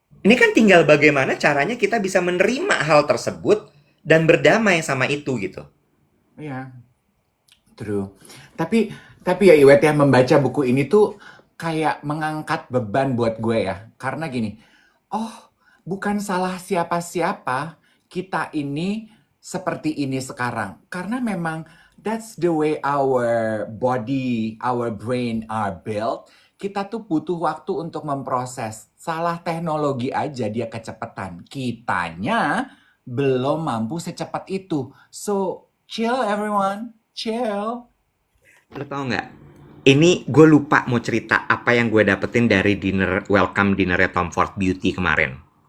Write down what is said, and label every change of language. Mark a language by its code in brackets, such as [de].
[id] Ini kan tinggal bagaimana caranya kita bisa menerima hal tersebut dan berdamai sama itu gitu. Iya, true. Tapi ya Iwet ya, membaca buku ini tuh kayak mengangkat beban buat gue ya. Karena gini, oh bukan salah siapa-siapa kita ini seperti ini sekarang. Karena memang [en] that's the way our body, our brain are built. [id] Kita tuh butuh waktu untuk memproses. Salah teknologi aja dia kecepatan. Kitanya belum mampu secepat itu. [en] So, chill everyone. Chill. [id] Lo tau nggak? Ini gue lupa mau cerita apa yang gue dapetin dari welcome dinnernya Tom Ford Beauty kemarin.